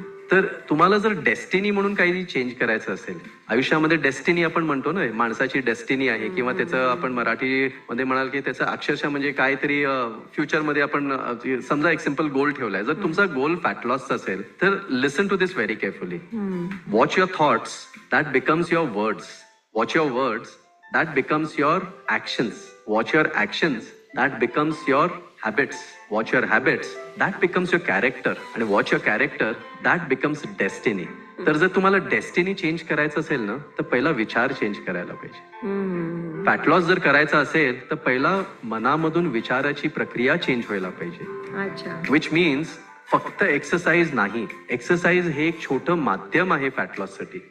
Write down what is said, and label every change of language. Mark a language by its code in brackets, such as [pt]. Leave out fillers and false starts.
[mr] तर तुम्हाला जर डेस्टिनी म्हणून काही चेंज करायचं असेल आयुष्यामध्ये, डेस्टिनी आपण म्हणतो ना, माणसाची डेस्टिनी आहे किंवा त्याचं आपण मराठीमध्ये म्हणाल की त्याचं अक्षरशः म्हणजे काहीतरी फ्युचरमध्ये आपण समजा एक सिम्पल गोल ठेवलाय. जर तुमचा गोल फॅट लॉस असेल तर [en] Listen to this very carefully. Watch your thoughts, that becomes your words. Watch your words, that becomes your actions. Watch your actions, that becomes your habits. Watch your habits, that becomes your character. आणि watch your character, that becomes destiny. [mr] तर जर तुम्हाला destiny change करायचं असेल ना, तर पहिला विचार चेंज करायला पाहिजे. फॅट लॉस जर करायचा असेल तर पहिला मनामधून विचाराची प्रक्रिया चेंज व्हायला पाहिजे. विच मीन्स फक्त एक्सरसाइज नाही, एक्सरसाइज हे एक छोटं माध्यम आहे फॅट लॉस साठी.